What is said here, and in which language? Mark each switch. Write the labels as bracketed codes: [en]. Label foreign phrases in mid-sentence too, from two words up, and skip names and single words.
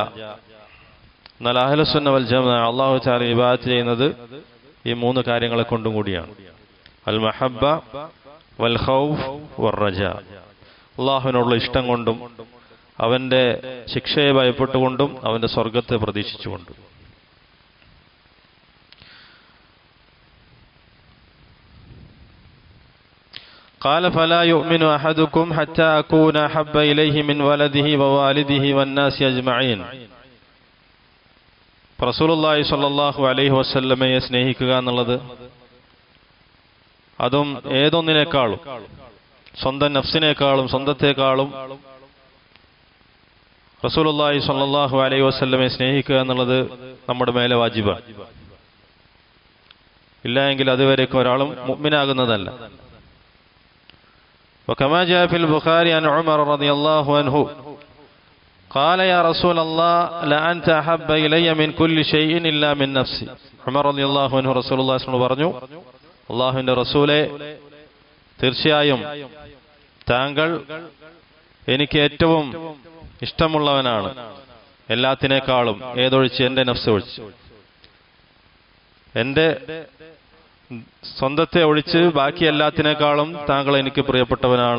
[ml] എന്നാൽ [ar] أهل السنة والجماعة الله تعالى [ml] ഇബാദത്ത് ചെയ്യുന്നത് ഈ മൂന്ന് കാര്യങ്ങളെ കൊണ്ടും കൂടിയാണ്. [ar] المحبة والخوف والرجاء, [ml] അള്ളാഹുവിനോടുള്ള ഇഷ്ടം കൊണ്ടും അവന്റെ ശിക്ഷയെ ഭയപ്പെട്ടുകൊണ്ടും അവന്റെ സ്വർഗത്തെ പ്രതീക്ഷിച്ചുകൊണ്ടും. [ar] قال فلا يؤمن أحدكم حتى أكون أحب إليه من ولده ووالده والناس أجمعين. [ml] റസൂലുള്ളാഹി [ar] صلى الله عليه [ml] വസല്ലമയെ സ്നേഹിക്കുക എന്നുള്ളത്, അതും ഏതൊന്നിനേക്കാളും, സ്വന്തം നഫ്സിനേക്കാളും സ്വന്തത്തെക്കാളും റസൂലുള്ളാഹി [ar] صلى الله عليه [ml] വസല്ലമയെ സ്നേഹിക്കുക എന്നുള്ളത് നമ്മുടെ മേലെ വാജിബാണ്. ഇല്ല എങ്കിൽ അതുവരേക്കും ഒരാളും മുഅ്മിനാകുന്നതല്ല. [ar] وكما جاء في البخاري عن عمر رضي الله عنه قال يا رسول الله لأنت أحب إلي من كل شيء إلا من نفسي. [ml] ഉമർ [ar] رضي الله عنه رسول الله صلى الله [ml] പറഞ്ഞു, അല്ലാഹുവിന്റെ റസൂലേ, തീർച്ചയായും താങ്കൾ എനിക്ക് ഏറ്റവും ഇഷ്ടമുള്ളവനാണ് എല്ലാത്തിനേക്കാളും, ഏതൊഴിച്ച് എന്റെ നഫ്സ് ഒഴിച്ച്. എന്റെ സ്വന്തത്തെ ഒഴിച്ച് ബാക്കി എല്ലാത്തിനേക്കാളും താങ്കൾ എനിക്ക് പ്രിയപ്പെട്ടവനാണ്.